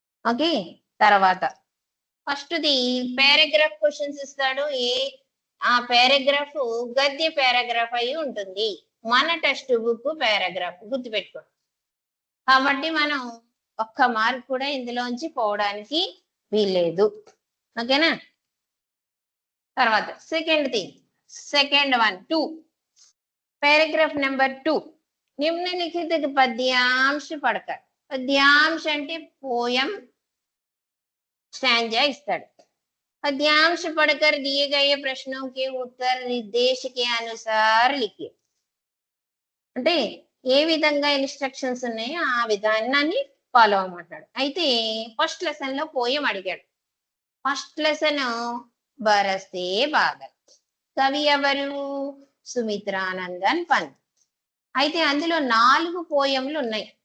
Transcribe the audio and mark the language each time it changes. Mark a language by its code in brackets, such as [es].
[te] Okay, తర్వాత first the paragraph questions ఇస్తాడు. ఆ పారాగ్రాఫ్ గద్య పారాగ్రాఫ్ అయి ఉంటుంది. మన టెక్స్ట్ బుక్ పారాగ్రాఫ్ గుర్తుపెట్టుకోండి. కాబట్టి మనం ఒక్క మార్క్ కూడా ఇందులోంచి పోవడానికి వీల్లేదు. ఓకేనా, తర్వాత సెకండ్ వన్ [hi] 2 पैराग्राफ नंबर 2 निम्नलिखित पद्यांश पढ़कर. [te] पद्यांश అంటే [en] poem stanza [te] इस्ताడు. [hi] पद्यांश पढ़कर दिए गए प्रश्नों के उत्तर निर्देश के अनुसार लिखिए. [te] అంటే ఏ విధంగా ఇన్స్ట్రక్షన్స్ ఉన్నాయో ఆ విధానాన్ని ఫాలో అవ్వమంటాడు. అయితే ఫస్ట్ లెసన్ లో పోయం అడిగాడు. First lesson బరస్తే Badal. కవి ఎవరు? సుమిత్రానందన్ పంత్. అయితే అందులో 4 పోయంలు ఉన్నాయి.